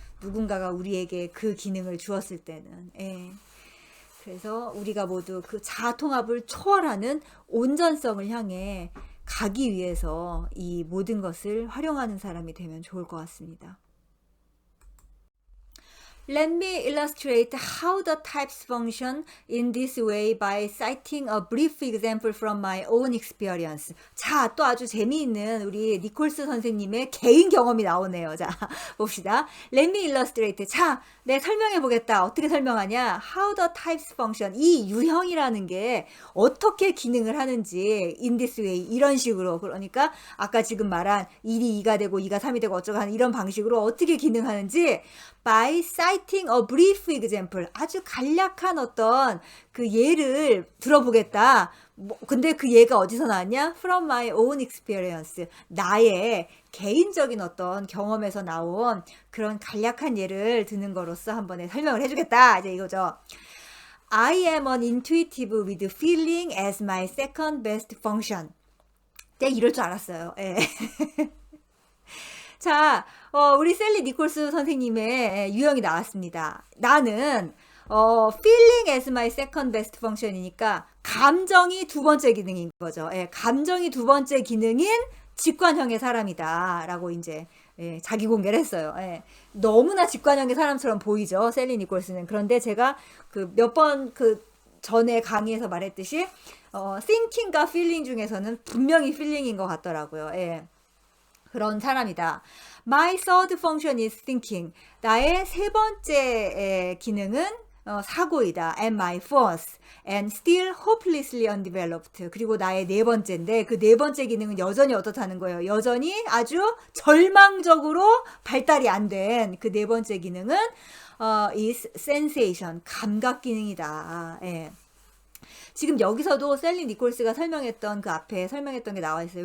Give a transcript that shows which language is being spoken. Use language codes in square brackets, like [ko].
[ko] 누군가가 우리에게 그 기능을 주었을 때는. 그래서 우리가 모두 그 자아통합을 초월하는 온전성을 향해 가기 위해서 이 모든 것을 활용하는 사람이 되면 좋을 것 같습니다. [en] Let me illustrate how the types function in this way by citing a brief example from my own experience. [ko] 자, 또 아주 재미있는 우리 니콜스 선생님의 개인 경험이 나오네요. 자, 봅시다. [en] Let me illustrate. [ko] 자, 네, 설명해 보겠다. 어떻게 설명하냐? [en] How the types function. [ko] 이 유형이라는 게 어떻게 기능을 하는지 [en] in this way. [ko] 이런 식으로. 그러니까 아까 지금 말한 1이 2가 되고 2가 3이 되고 어쩌고 하는 이런 방식으로 어떻게 기능하는지 [en] by citing a brief example. [ko] 아주 간략한 어떤 그 예를 들어보겠다. 근데 그 예가 어디서 나왔냐? [en] From my own experience. [ko] 나의 개인적인 어떤 경험에서 나온 그런 간략한 예를 드는 거로서 한번 설명을 해주겠다. 이제 이거죠. [en] I am an intuitive with feeling as my second best function. [ko] 내가 이럴 줄 알았어요. 자, 우리 셀리 니콜스 선생님의 유형이 나왔습니다. 나는 [en] feeling as my second best function [ko] 이니까 감정이 두 번째 기능인 거죠. 감정이 두 번째 기능인 직관형의 사람이다 라고 이제 자기 공개를 했어요. 너무나 직관형의 사람처럼 보이죠, 셀리 니콜스는. 그런데 제가 그 몇 번 그 전에 강의에서 말했듯이 thinking과 feeling 중에서는 분명히 feeling인 것 같더라고요. 그런 사람이다. [en] My third function is thinking. [ko] 나의 세 번째 기능은 사고이다. [en] And my fourth and still hopelessly undeveloped. [ko] 그리고 나의 네 번째인데 그 네 번째 기능은 여전히 어떻다는 거예요. 여전히 아주 절망적으로 발달이 안 된 그 네 번째 기능은 [en] is sensation. [ko] 감각 기능이다. 지금 여기서도 셀리 니콜스가 설명했던 그 앞에 설명했던 게 나와 있어요.